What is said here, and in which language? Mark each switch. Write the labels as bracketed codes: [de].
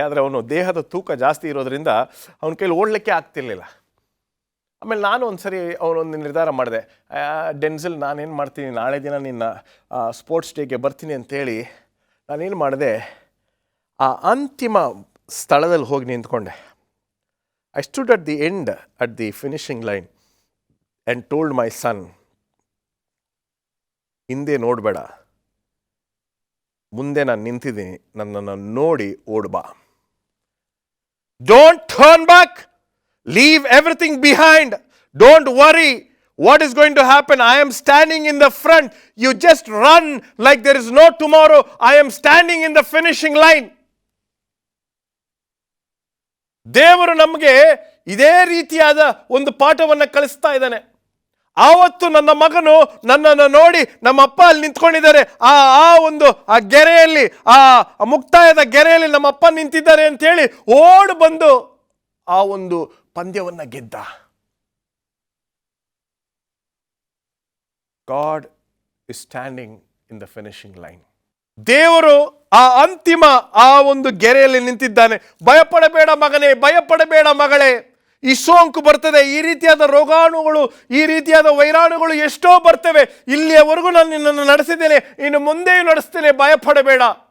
[kn] ಆದರೆ ಅವನು ದೇಹದ ತೂಕ ಜಾಸ್ತಿ ಇರೋದ್ರಿಂದ ಅವನ ಕೈಲಿ ಓಡಲಿಕ್ಕೆ ಆಗ್ತಿರ್ಲಿಲ್ಲ. ಆಮೇಲೆ ನಾನು ಒಂದು ಸರಿ ಅವನೊಂದು ನಿರ್ಧಾರ ಮಾಡಿದೆ, ಡೆನ್ಸಿಲ್ ನಾನೇನು ಮಾಡ್ತೀನಿ, ನಾಳೆ ದಿನ ನಿನ್ನ ಸ್ಪೋರ್ಟ್ಸ್ ಡೇಗೆ ಬರ್ತೀನಿ ಅಂತೇಳಿ ನಾನೇನು ಮಾಡಿದೆ, ಆ ಅಂತಿಮ ಸ್ಥಳದಲ್ಲಿ ಹೋಗಿ ನಿಂತ್ಕೊಂಡೆ. [en] I stood at the end, at the finishing line and told my son, [kn] ಹಿಂದೆ ನೋಡಬೇಡ, ಮುಂದೆ ನಾನು ನಿಂತಿದ್ದೀನಿ, ನನ್ನನ್ನು ನೋಡಿ ಓಡ್ಬಾ. [en] Don't turn back, leave everything behind, don't worry what is going to happen. I am standing in the front, you just run like there is no tomorrow. I am standing in the finishing line. [kn] ದೇವರು ನಮಗೆ ಇದೇ ರೀತಿಯಾದ ಒಂದು ಪಾಠವನ್ನು ಕಲಿಸ್ತಾ ಇದ್ದಾನೆ. ಆವತ್ತು ನನ್ನ ಮಗನು ನನ್ನನ್ನು ನೋಡಿ, ನಮ್ಮ ಅಪ್ಪ ಅಲ್ಲಿ ನಿಂತ್ಕೊಂಡಿದ್ದಾರೆ, ಆ ಗೆರೆಯಲ್ಲಿ, ಆ ಮುಕ್ತಾಯದ ಗೆರೆಯಲ್ಲಿ ನಮ್ಮ ಅಪ್ಪ ನಿಂತಿದ್ದಾರೆ ಅಂತೇಳಿ ಓಡ್ ಬಂದು ಆ ಒಂದು ಪಂದ್ಯವನ್ನು ಗೆದ್ದ. [en] God is standing in the finishing line. [kn] ದೇವರು ಆ ಅಂತಿಮ ಆ ಒಂದು ಗೆರೆಯಲ್ಲಿ ನಿಂತಿದ್ದಾನೆ. ಭಯಪಡಬೇಡ ಮಗನೇ, ಭಯಪಡಬೇಡ ಮಗಳೇ. ಈ ಸೋಂಕು ಬರ್ತದೆ, ಈ ರೀತಿಯಾದ ರೋಗಾಣುಗಳು, ಈ ರೀತಿಯಾದ ವೈರಾಣುಗಳು ಎಷ್ಟೋ ಬರ್ತವೆ. ಇಲ್ಲಿಯವರೆಗೂ ನಾನು ನಿನ್ನನ್ನು ನಡೆಸಿದ್ದೇನೆ, ಇನ್ನು ಮುಂದೆಯೂ ನಡೆಸ್ತೇನೆ, ಭಯಪಡಬೇಡ.